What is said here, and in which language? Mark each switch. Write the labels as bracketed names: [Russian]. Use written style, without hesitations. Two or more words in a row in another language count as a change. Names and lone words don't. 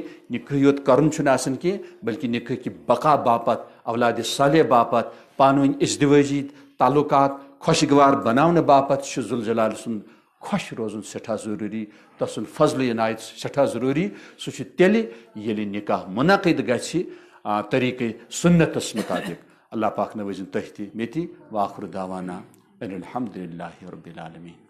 [Kashmiri] نکاح یوت کرُن چھُنہٕ آسان کینٛہہ بلکہ نکاح کہِ بقا باپتھ اولادِ صالح باپتھ پانہٕ ؤنۍ ازدِوٲجی تعلقات خۄشگوار بناونہٕ باپتھ چھُ ذوالجلال سُنٛد خۄش روزُن سٮ۪ٹھاہ ضروٗری. تسُنٛد فضلہٕ عنایت سٮ۪ٹھاہ ضروٗری. سُہ چھُ تیٚلہِ ییٚلہِ نکاح منعقد گژھِ طریقے سنتس مطابق. اللہ پاک نوٲزِن تۄہہِ تہِ مےٚ تہِ. [Arabic] وآخر دعوانا ان الحمد للہ رب العالمین.